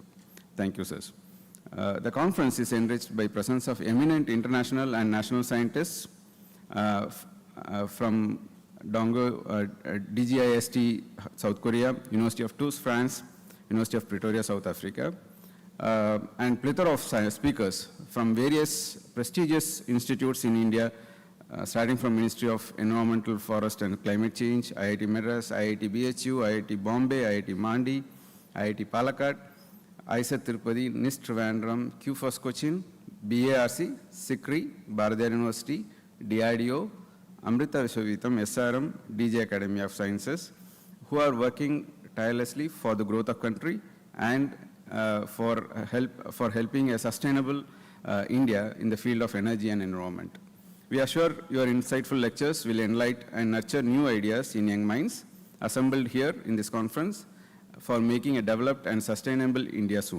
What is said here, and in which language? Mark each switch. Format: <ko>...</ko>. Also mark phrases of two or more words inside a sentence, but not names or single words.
<en>Thank you, sirs. The conference is enriched by presence of eminent international and national scientists from DGIST, South Korea, University of Toulouse, France, University of Pretoria, South Africa, and plethora of speakers from various prestigious institutes in India, starting from Ministry of Environmental, Forest and Climate Change, IIT Madras, IIT BHU, IIT Bombay, IIT Mandi, IIT Palakkad, ICSTEE, NIST Trivandrum, QFOS Cochin, BARC, SICRI, Bharatiyar University, DRDO, Amrita Vishwavitam, SRM, DJ Academy of Sciences, who are working tirelessly for the growth of country and for helping a sustainable India in the field of energy and environment. We are sure your insightful lectures will enlighten and nurture new ideas in young minds assembled here in this conference for making a developed and sustainable India soon.</en>